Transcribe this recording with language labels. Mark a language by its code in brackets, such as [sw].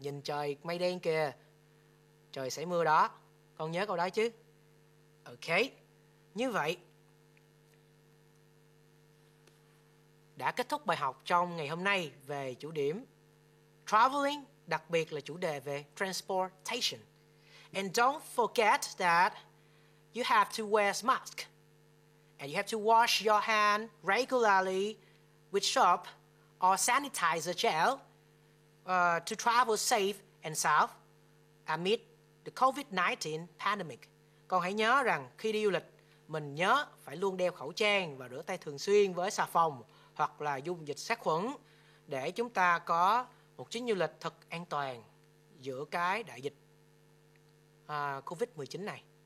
[vi] Nhìn trời mây đen kìa, trời sẽ mưa đó. Con nhớ câu đó chứ? Ok, như vậy đã kết thúc bài học trong ngày hôm nay về chủ điểm traveling, đặc biệt là chủ đề về transportation. [en] And don't forget that you have to wear mask and you have to wash your hand regularly with soap or sanitizer gel to travel safe and sound amid the COVID-19 pandemic. [vi] Con hãy nhớ rằng khi đi du lịch, mình nhớ phải luôn đeo khẩu trang và rửa tay thường xuyên với xà phòng hoặc là dung dịch sát khuẩn để chúng ta có một chuyến du lịch thật an toàn giữa cái đại dịch COVID-19 này.